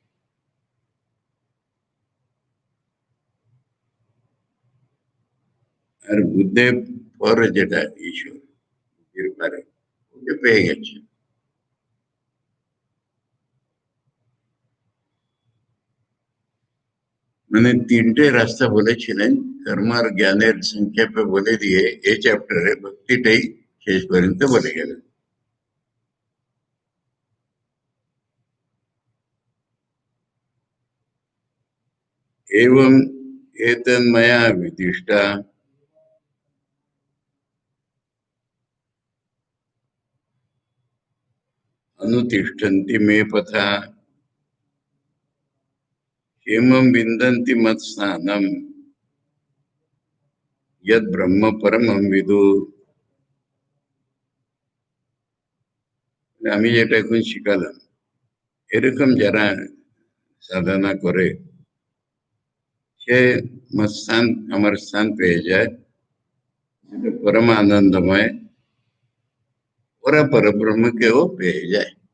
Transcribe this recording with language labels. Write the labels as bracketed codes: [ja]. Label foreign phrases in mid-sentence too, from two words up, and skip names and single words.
[bn] আর বুদ্ধে পর যেটা ঈশ্বর, বুদ্ধির পারে, ওকে পেয়ে গেছে। মানে তিনটে রাস্তা বলেছিলেন, কর্ম আর জ্ঞানের সংক্ষেপে বলে দিয়ে এই চ্যাপ্টারে ভক্তিটাই শেষ পর্যন্ত বলে গেলেন। [sa] एवं एतन्मया विदिष्टा अनुतिष्ठन्ति मे पथा क्षेमं विन्दन्ति मत्स्नानं यद ब्रह्म परमं विदु। [bn] আমি যেটা এখন শিখালাম, এরকম যারা সাধনা করে সে মস্তান আমার স্থান পেয়ে যায়, যেটা পরম আনন্দময়, ওরা পরব্রহ্মকেও পেয়ে যায়।